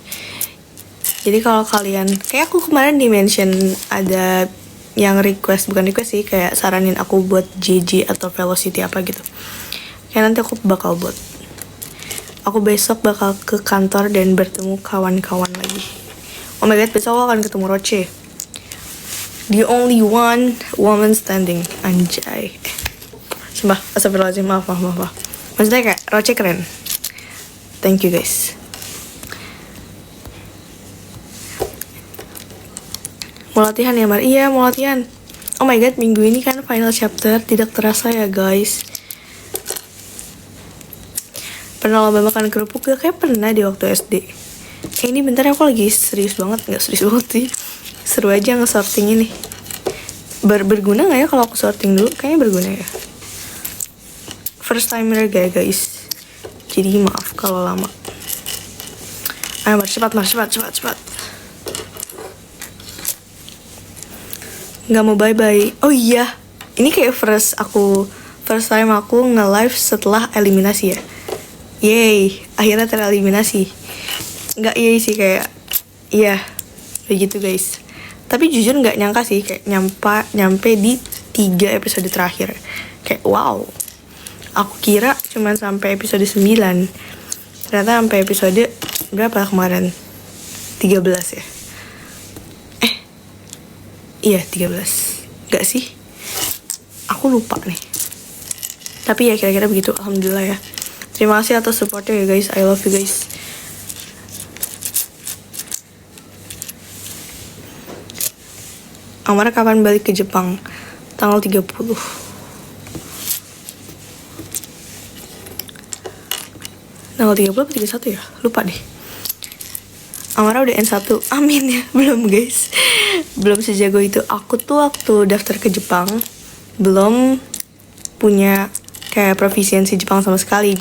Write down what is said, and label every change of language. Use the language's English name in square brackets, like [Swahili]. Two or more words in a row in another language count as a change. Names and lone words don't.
[Indonesian] Jadi kalau kalian, kayak aku kemarin di-mention ada yang bukan request sih, kayak saranin aku buat JJ atau Velocity apa gitu. Kayak nanti aku bakal buat. Aku besok bakal ke kantor dan bertemu kawan-kawan lagi. [English] Oh my god, [Indonesian] besok aku akan ketemu Roche. [English] The only one woman standing. [Indonesian] Anjay. Sumpah, astagfirullahaladzim, maaf. Maksudnya kayak Roche keren. [English] Thank you guys. [Indonesian] Mau latihan ya Mar? Iya mau latihan. [English] Oh my god, [Indonesian] minggu ini kan [English] final chapter. [Indonesian] Tidak terasa ya guys. Pernah lomba makan kerupuk gak? Kayak pernah di waktu SD. Ini bentar aku lagi serius banget. Gak serius banget sih. Seru aja nge-sorting ini. Berguna gak ya kalau aku sorting dulu? Kayaknya berguna ya. [English] First timer guys. [Indonesian] Jadi maaf kalau lama. Ayo Mar, cepat. Gak mau bye-bye. Oh iya, ini kayak [English] first time [Indonesian] aku nge-live setelah eliminasi ya. Yeay, akhirnya tereliminasi. Gak yay sih, kayak iya, begitu guys. Tapi jujur nggak nyangka sih kayak nyampe di 3 episode terakhir. Kayak wow. Aku kira cuman sampai episode 9. Ternyata sampai episode berapa kemarin? 13 ya? Iya 13. Nggak sih? Aku lupa nih. Tapi ya kira-kira begitu. Alhamdulillah ya. Terima kasih atas supportnya ya guys. [English] I love you guys. [Indonesian] Amara kapan balik ke Jepang? Tanggal 30. Tanggal 30 atau 31 ya? Lupa deh. Amara udah N1. Amin ya. Belum guys. Belum sejago itu. Aku tuh waktu daftar ke Jepang belum punya kayak proficiency Jepang sama sekali.